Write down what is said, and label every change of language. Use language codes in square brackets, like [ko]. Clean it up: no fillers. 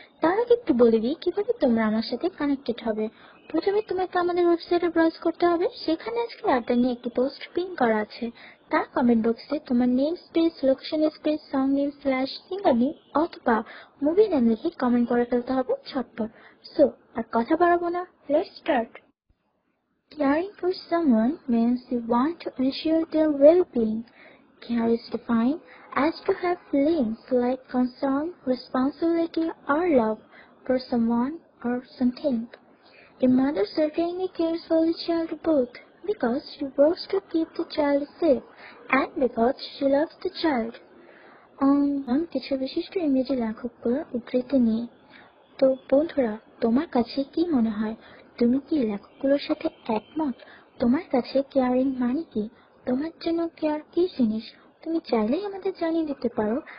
[bn] তার আগে একটু বলে দিই কিভাবে তোমরা আমার সাথে কানেক্টেড হবে। প্রথমে তোমাকে আমাদের ওয়েবসাইটে ব্রাউজ করতে হবে। সেখানে আজকে আড্ডা নিয়ে একটি পোস্ট পিন করা আছে। তার কমেন্ট বক্সে তোমার name space, location space, song name slash singer name অথবা মুভি নেম লিখে কমেন্ট করে ফেলতে হবে ঝটপট। সো আর কথা বাড়াবো না, [en] Let's start. Caring for someone means you want to ensure their well-being. Care is defined as to have feelings like concern, responsibility, or love for someone or something. A mother certainly cares for the child both because she works to keep the child safe and because she loves the child. [bn] কিছু বিশিষ্ট ইংরেজি লেখকগুলোর উদ্ধৃতি নিয়ে। তো বন্ধুরা, তোমার কাছে কি মনে হয়? তুমি কি লেখকগুলোর সাথে একমত? তোমার কাছে কেয়ারিং মানে কি? তোমার জন্য কেয়ার কি জিনিস? তুমি চাইলেই আমাদের জানিয়ে দিতে পারো।